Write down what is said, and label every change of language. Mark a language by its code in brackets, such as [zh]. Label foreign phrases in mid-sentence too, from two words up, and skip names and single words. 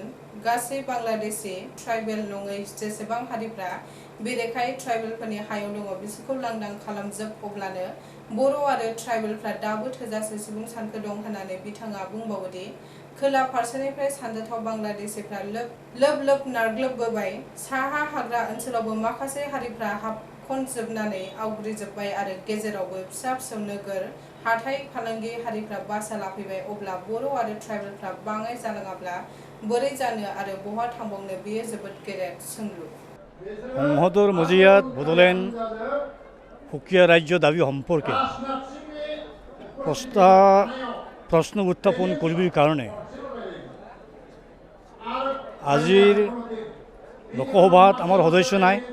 [brx] गासै बांलादेशी ट्राइबेल नङै जेसेबां हारिफ्रा बेरेखायै ट्राइबेलफोरनि हायाव दङ बिसोरखौ लांदां खालामजोब अब्लानो बर' आरो ट्राइबेलफ्रा दाबो थोजासे सुबुं सानखो दं होननानै बिथाङा बुंबावोदि खोला फारसेनिफ्राय सानजोथाव बांलादेशिफ्रा लोब लोब नारग्लोबबोबाय, साहा हाग्रा ओनसोलावबो माखासे हारिफ्रा हाबखनजोबनानै आवग्रिजोब्बाय आरो गेजेरावबो फिसा फिसौ नोगोर हाथाइ फालांगि हारिफ्रा बासा लाफैबाय। अब्ला बर' आरो ट्राइबेलफ्रा बाङाइ जालाङाब्ला बोरै जानो आरो बहा थांबावनो? बेयो जोबोद गेदेर सोंलु। [as] সংসদৰ মজিয়াত বড়োলেণ্ড সুকীয়া ৰাজ্য দাবী সম্পৰ্কে প্ৰশ্ন উত্থাপন কৰিবৰ কাৰণে আজিৰ লোকসভাত আমাৰ সদস্য নাই।